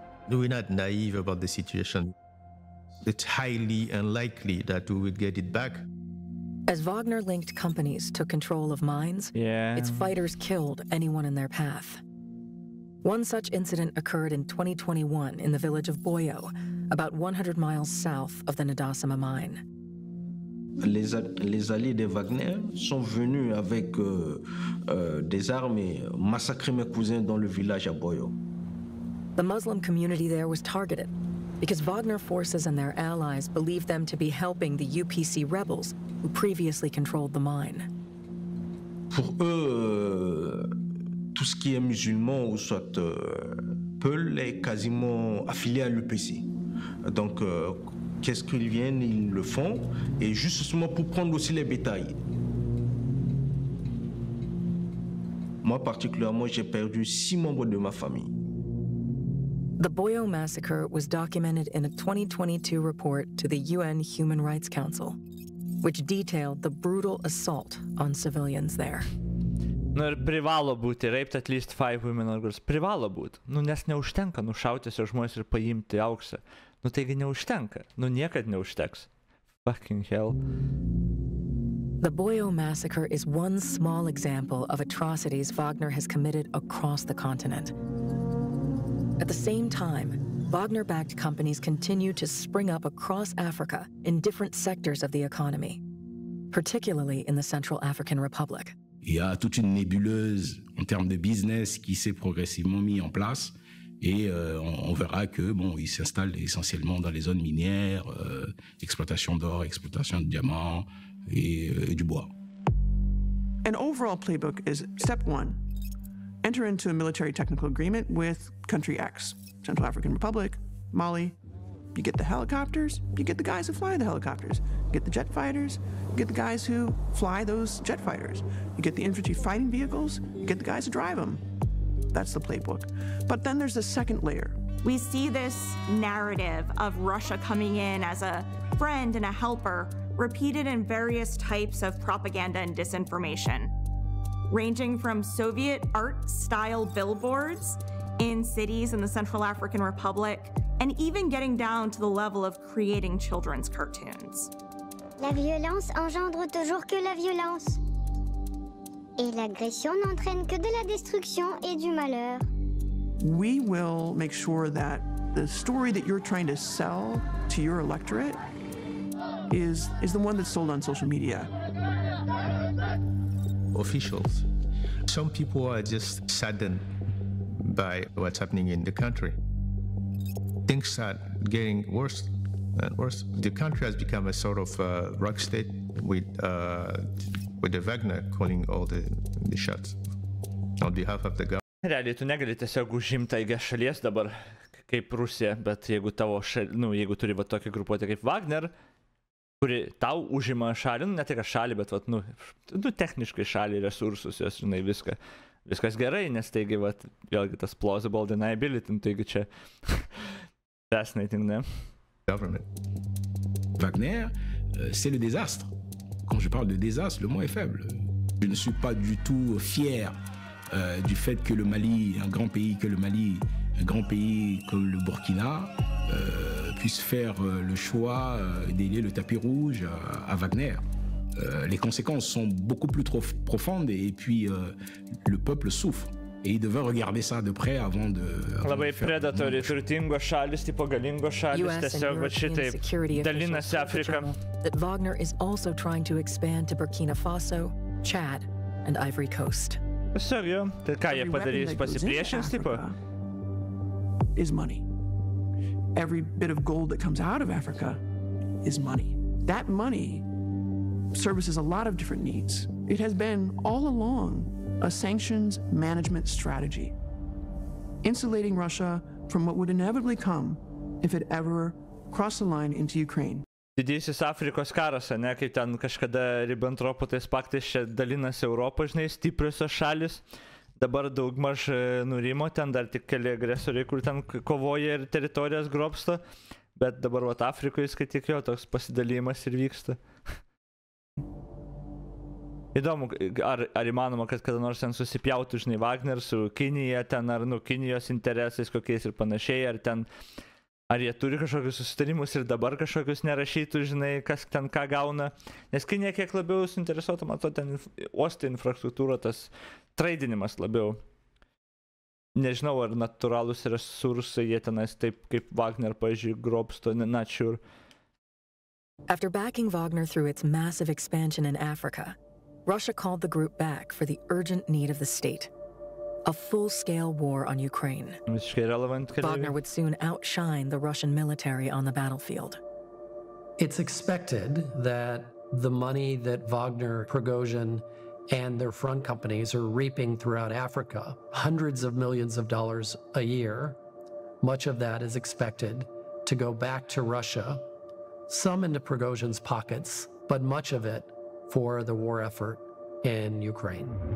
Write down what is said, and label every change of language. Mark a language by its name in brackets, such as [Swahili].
[English] We're not naive about the situation. It's highly unlikely that we will get it back. As Wagner-linked companies took control of mines, its fighters killed anyone in their path. One such incident occurred in 2021 in the village of Boyo, about 100 miles south of the Nadasima mine. [French] Les alliés de Wagner sont venus avec des armes et massacré mes cousins dans le village à Boyo. [English] The Muslim community there was targeted because Wagner forces and their allies believed them to be helping the UPC rebels who previously controlled the mine. [French] Pour eux, tout ce qui est musulman ou soit Peul est quasiment affilié à l'UPC. Donc, qu'est-ce qu'ils viennent, ils le font, et justement pour prendre aussi les bétails. Moi, particulièrement, j'ai perdu 6 membres de ma famille. [English] The Boyo massacre was documented in a 2022 report to the UN Human Rights Council, which detailed the brutal assault on civilians there. [Lithuanian] Nu ir privalo būti [English] raped at least 5 women or girls. [Lithuanian] Privalo būti. Nu nes neužtenka nušauti tiesiog žmonės ir paimti auksą. Nu taigi neužtenka. Nu niekad neužteks. [English] Fucking hell. The Boyo massacre is one small example of atrocities Wagner has committed across the continent. At the same time, Wagner-backed companies continue to spring up across Africa in different sectors of the economy, particularly in the Central African Republic. [French] Il y a toute une nébuleuse en termes de business qui s'est progressivement mis en place et on verra que bon, ils s'installent essentiellement dans les zones minières, exploitation d'or, exploitation de diamants et du bois. [English] An overall playbook is step 1. Enter into a military technical agreement with country X, Central African Republic, Mali. You get the helicopters, you get the guys who fly the helicopters. You get the jet fighters, you get the guys who fly those jet fighters. You get the infantry fighting vehicles, you get the guys who drive them. That's the playbook. But then there's the second layer. We see this narrative of Russia coming in as a friend and a helper repeated in various types of propaganda and disinformation, ranging from Soviet art-style billboards in cities in the Central African Republic, and even getting down to the level of creating children's cartoons. [French] La violence engendre toujours que la violence. Et l'agression n'entraîne que de la destruction et du malheur. [English] We will make sure that the story that you're trying to sell to your electorate is the one that's sold on social media. Officials. Some people are just saddened by what's happening in the country. Things are getting worse and worse. The country has become a sort of rock state with the Wagner calling all the shots on behalf of the government. [Lithuanian] Realiai, tu negali tiesiog užimti taigią šalies dabar, kaip Rusija, bet jeigu tavo jeigu turi va tokią grupuotę kaip Wagner, kuri tau užima šalį, nu ne tik šalį, bet vat, nu techniškai šalį, resursus, jos, žinai, viskas gerai, nes taigi, vat, vėlgi tas [English] plausible deniability, [Lithuanian] nu, taigi čia fascinating, ne? [English] Government. [French] Wagner, c'est le désastre. Quand je parle de désastre, le mot est faible. Je ne suis pas du tout fier du fait que le Mali, un grand pays que le Mali, un grand pays comme le Burkina, puisse faire le choix d'aider le tapis rouge à Wagner. Les conséquences sont beaucoup plus profondes et puis le peuple souffre. Et il devait regarder ça de près avant de... [Lithuanian] Labai predatoriai, turtingos šalis, tipo galingos šalis, tiesiog va šitaip dalinasi Afriką. [English] That Wagner is also trying to expand to Burkina Faso, Chad, and Ivory Coast. [Lithuanian] Tiesiog jo, tai ką jie padarys, pasipriešins, tipo? [English] Is money. Every bit of gold that comes out of Africa is money. That money services a lot of different needs. It has been all along a sanctions management strategy, insulating Russia from what would inevitably come if it ever crossed the line into Ukraine. [Lithuanian] Didysis Afrikos karas, ne, kaip ten kažkada Ribbentropo tais paktais čia dalinasi Europą, žinai, stipriosios šalis. Dabar daugmaž nurimo, ten dar tik keli agresoriai, kur ten kovoja ir teritorijas grobsto, bet dabar vat Afrikoje, kai tik jo toks pasidalymas ir vyksta. Įdomu, ar įmanoma, kad kada nors ten susipjautų, žinai, Wagner su Kinija, ten ar nu Kinijos interesais kokiais ir panašiai, ar ten, ar jie turi kažkokius susitarimus ir dabar kažkokius nerašytų, žinai, kas ten ką gauna. Nes Kinija kiek labiau suinteresuota, matau, ten uostų infrastruktūra, tas traidinimas labiau. Nežinau, ar natūralūs resursai jie tenais taip kaip Wagner, pavyzdžiui, grobsto, [English] not sure. After backing Wagner through its massive expansion in Africa, Russia called the group back for the urgent need of the state. A full-scale war on Ukraine. Wagner would soon outshine the Russian military on the battlefield. It's expected that the money that Wagner, Prigozhin, and their front companies are reaping throughout Africa, hundreds of millions of dollars a year, much of that is expected to go back to Russia, some into Prigozhin's pockets, but much of it for the war effort in Ukraine.